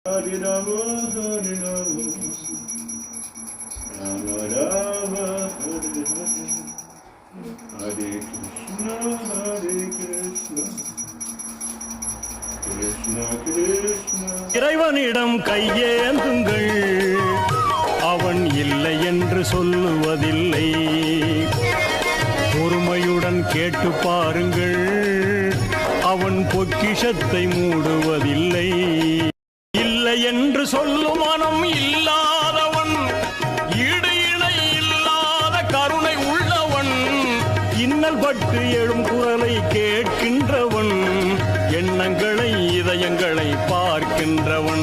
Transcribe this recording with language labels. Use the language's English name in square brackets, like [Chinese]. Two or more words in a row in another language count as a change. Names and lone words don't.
[Sanskrit] हरे राम, हरे राम, राम राम, हरे हरे, हरे कृष्ण, हरे कृष्ण, कृष्ण कृष्ण. [Tamil] இறைவனிடம் கையேந்துங்கள், அவன் இல்லை என்று சொல்லுவதில்லை. பொறுமையுடன் கேட்டு பாருங்கள், அவன் பொக்கிஷத்தை மூடுவதில்லை. இல்லை என்று சொல்லும் மனம் இல்லாதவன், ஈடு இணை இல்லாத கருணை உள்ளவன், இன்னல் பட்டு எழும் குரலை கேட்கின்றவன், எண்ணங்களை இதயங்களை பார்க்கின்றவன்.